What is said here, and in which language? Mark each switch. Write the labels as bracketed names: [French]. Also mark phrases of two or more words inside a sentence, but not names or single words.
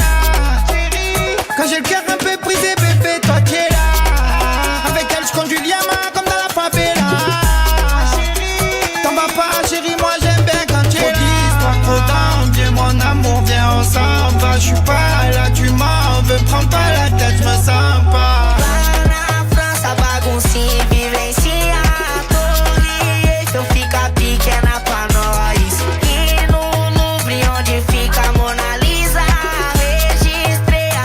[French] Quand j'ai le cœur un peu brisé, bébé, toi tu es là. Avec elle, je conduis Liama comme dans la favela. T'en vas pas, chérie, moi j'aime bien quand tu es là. Trop d'histoire, trop d'âme, viens mon amour, viens ensemble. Va, je suis pas là, tu m'en veux, prends pas la tête, je me sens pas. La France, [Portuguese] a baguncinha, vivencia. Torre Eiffel fica pequena pra nós. E no Louvre onde fica a Mona Lisa, registrei